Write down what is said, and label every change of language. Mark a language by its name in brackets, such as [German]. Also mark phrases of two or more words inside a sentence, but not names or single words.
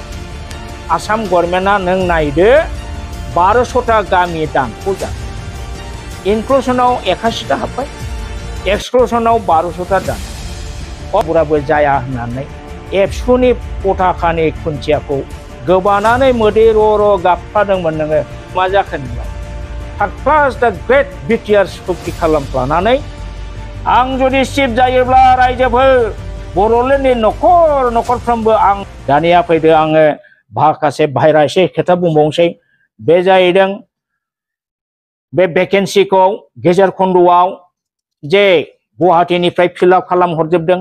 [Bodo] आसाम गभर्नमेन्टआ नों नायदो 1200टा गामि दानख' जाबाय। इनक्लुसनाव 81टा हाबबाय, एक्सक्लुसनाव 1200टा दान। अब्लाबो जाया होननानै एबसुनि पताकानि खुन्थियाखौ गोबानानै मोदै र' गाबफ्लादोंमोन नोङो। मा जाखो नोंलाय? [English] Third class the great [Bodo] BTR सुक्ति खालामफ्लानानै आं जुदि चिफ जायोब्ला रायजोफोर बड'लेण्डनि न'खरफ्रोमबो आं दानिया फैदो आङो माखासे बाहेरा एसे खोथा बुंबावनोसै। बे जाहैदों बे भेकेन्सिखौ गेजेर खन्द'आव जे गुवाहाटीनिफ्राय फिलआप खालाम हरजोबदों।